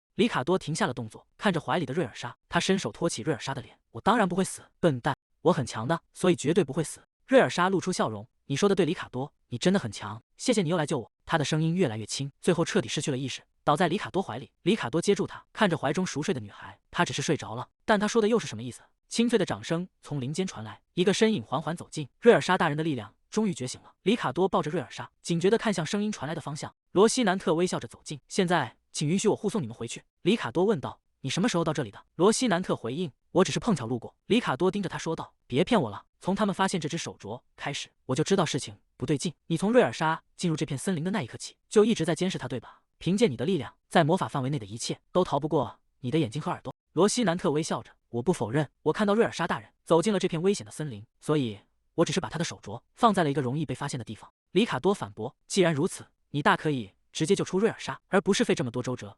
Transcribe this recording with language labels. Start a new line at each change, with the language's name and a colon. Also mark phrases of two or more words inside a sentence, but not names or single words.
Chinese: 里卡多停下了動作，看着懷裡的瑞爾莎，他伸手托起瑞爾莎的臉：“我當然不會死，笨蛋，我很強的，所以絕對不會死。” 瑞爾莎露出笑容：“你說的對，里卡多，你真的很強，謝謝你又來救我。” 他的聲音越來越輕，最後徹底失去了意識，倒在里卡多懷裡。里卡多接住他，看着懷中熟睡的女孩，他只是睡着了，但他說的又是什麼意思？清脆的掌聲從林間傳來，一個身影緩緩走近。瑞爾莎大人的力量終於覺醒了。里卡多抱着瑞爾莎，警覺地看向聲音傳來的方向。羅西南特微笑着走近：“現在請允許我護送你們回去。” 里卡多問道：“你什麼時候到這裡的？”羅西南特回應：“我只是碰巧路過。” 里卡多盯着他說道：“別騙我了，從他們發現這隻手鐲開始，我就知道事情不對勁。你從瑞爾莎進入這片森林的那一刻起，就一直在監視他，對吧？憑借你的力量，在魔法範圍內的一切都逃不過你的眼睛和耳朵。” 羅西南特微笑着：“我不否認，我看到瑞爾莎大人走進了這片危險的森林，所以我只是把他的手鐲放在了一個容易被發現的地方。” 里卡多反駁：“既然如此，你大可以直接救出瑞爾莎，而不是費這麼多周折。”